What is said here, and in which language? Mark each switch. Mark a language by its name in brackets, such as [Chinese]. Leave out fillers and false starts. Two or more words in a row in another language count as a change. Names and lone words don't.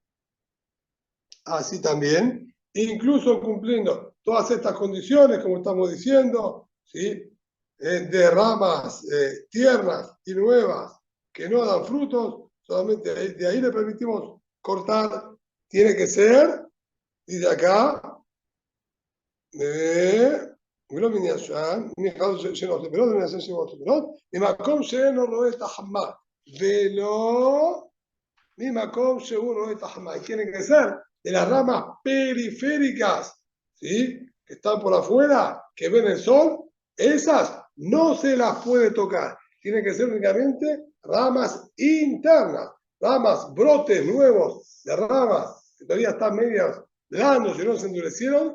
[Spanish] Así también, incluso cumpliendo todas estas condiciones, como estamos diciendo, ¿sí? de ramas tiernas y nuevas que no dan frutos, solamente de ahí le permitimos cortar. Tiene que ser, dice acá, [Hebrew] ולא מן ישן, מאחד שאינו עושה פירות ומן ישן שאינו עושה פירות, ממקום שאינו רואה את החמה, ולא ממקום שהוא רואה את החמה. [Spanish] Y tienen que ser de las ramas periféricas, ¿sí? Que están por afuera, que ven el sol, esas no se las puede tocar. Tienen que ser únicamente ramas internas, ramas, brotes nuevos de ramas que todavía están medias blandos y no se endurecieron.